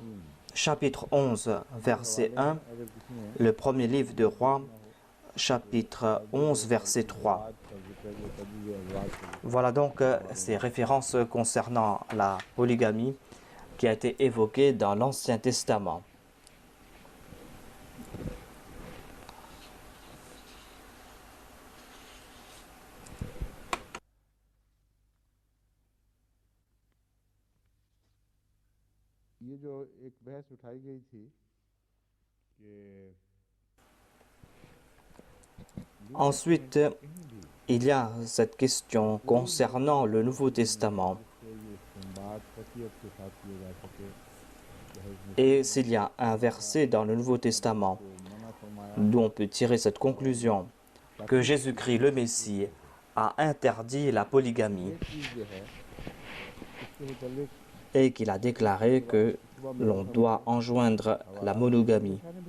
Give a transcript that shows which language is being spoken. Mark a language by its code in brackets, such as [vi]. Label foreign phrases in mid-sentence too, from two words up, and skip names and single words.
[fr] Chapitre 11, verset 1, le premier livre des Rois, chapitre 11, verset 3. Voilà donc ces références concernant la polygamie qui a été évoquée dans l'Ancien Testament. [ur] یہ جو ایک بحث اٹھائی گئی تھی کہ [fr] Ensuite, il y a cette question concernant le Nouveau Testament. Et s'il y a un verset dans le Nouveau Testament d'où on peut tirer cette conclusion que Jésus-Christ, le Messie, a interdit la polygamie et qu'il a déclaré que l'on doit enjoindre la monogamie.